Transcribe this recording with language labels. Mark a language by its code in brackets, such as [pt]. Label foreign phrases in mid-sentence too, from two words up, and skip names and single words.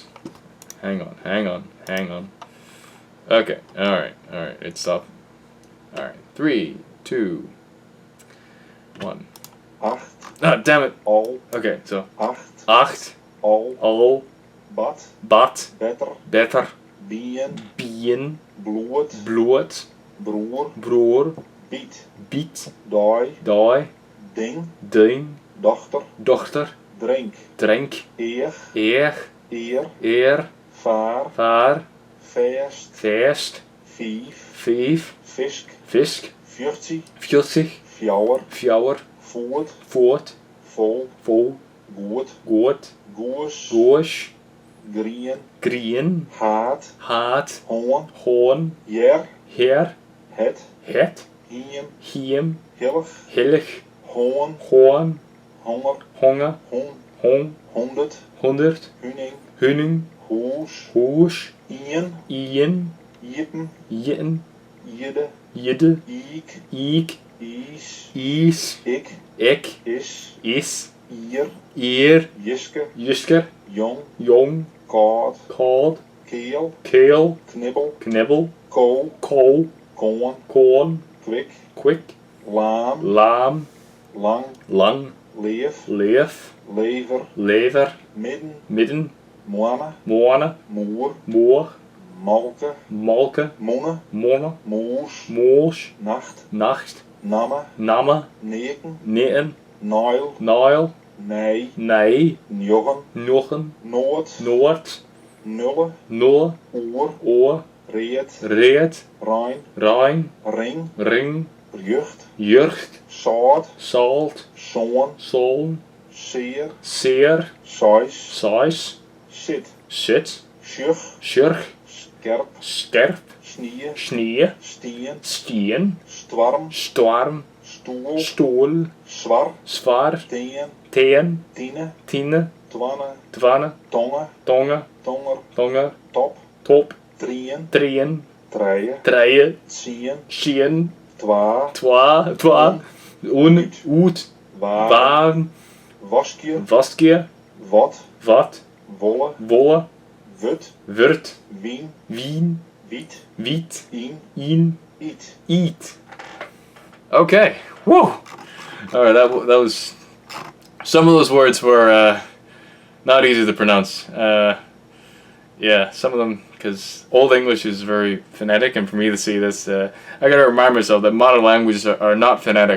[en] Hang on. Okay, alright, it stopped. Alright, 3, 2, 1. [fy] Acht. [en] Ah, damn it! [fy] Al. [en] Okay, so. [fy] Acht. Al. But. Better. Bien. Bloed. Broer. Biet. Dai. Ding. Dochter. Drink. Eer. Vaar. Feest. Vief. Fisk. 40. Fjouwer. Voort. Vol. Goed. Goos. Grien. Haat. Hoorn. Heer. Het. Hiem. Hillig. Hoorn. Honger. Hond. 100. Hunning. Hoes. Hoes. Ien. Ien. Iepen. Jitten. Jidde. Jidde. Iek. Eek. Is. Is. Ik. Ik. Is. Is. Ier. Eer. Jiske. Jusker. Jong. Jong. Kaad. Called. Keel. Keel. Knibbel. Knibbel. Kool. Kool. Koon. Corn. Kwik. Quick. Laam. Lam. Lang. Lang. Leef. Leef. Lever. Lever. Midden. Midden. Moanne. Moane. Moer. Moor. Malke. Malke. Monne. Monne. Moes. Moos. Nacht. Nacht. Namme. Namme. Neken. Nitten. Nail. Nile. Nee. Nee. Njoggen. Noggen. Noord. Noord. Nulle. Nulle. Oer. Oor. Reet. Reet. Rijn. Rijn. Ring. Ring. Jucht. Jurcht. Saad. Salt. Zoon. Zoon. Seer. Seer. Sais. Sais. Sit. Sit. Sjug. Sjurg. Skerp. Skerp. Snie. Snie. Stien. Stien. Storm. Storm. Stoel. Stoel. Zwar. Zwaar. Teen. Teen. Tiene. Tiene. Twanne. Twanne. Tonge. Tonge. Tonger. Tonger. Top. Top. Drieën. Trien. Treien. Treien. Zien. Chien. Twa. Twa. Twa. Un. Oet. Waar. Waan. Waskje. Vaskje. Wat. Wat. Wolle. Wolle. Wut. Wurt. Wien. Wien. Wiet. Wiet. In. In. Eat. [en] Eat. Okay. Whoa. All right. That was. Some of those words were not easy to pronounce. Yeah, some of them, because Old English is very phonetic, and for me to see this, I gotta remind myself that modern languages are not phonetic.